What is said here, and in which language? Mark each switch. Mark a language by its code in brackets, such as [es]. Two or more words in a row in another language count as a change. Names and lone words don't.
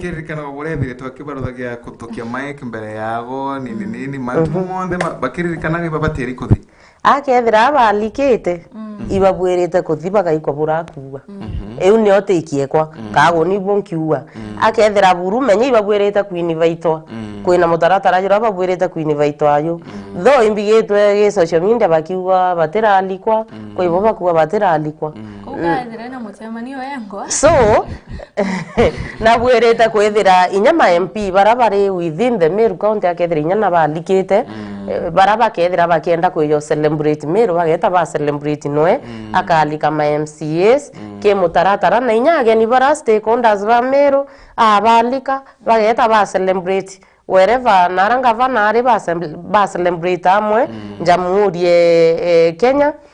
[mer] kirikana baburethire twakibaruthagia kutukia mic mbere yago nini mantu monde bakiririkana ibabateri kuthi akethira abalikite ibabwirite kuthi bagaikwa burakuwa eu ni otikiekwa kago ni bonkiwa akethira buru menye ibabwirite kwinivaitwa kwina mutaratara jura babwirite kwinivaitwa ayo tho imbigitwe ge [en] social media [mer] bakiwa batiralikwa kwa ibo bakuwa batiralikwa kugathira na mutemanio yengo so nabwirite kwithira inyama MP barabari [en] within the Meru county [mer] akethira inyana balikite baraba kethira bakienda kuyo celebrate Meru bageta ba celebrate noe akalika ma MCS ke mutaratara na inyage ni bara stakeholders ba Meru abalika bageta ba [en] celebrate wherever [mer] naranga vanari ba celebrate amwe jamhuri Kenya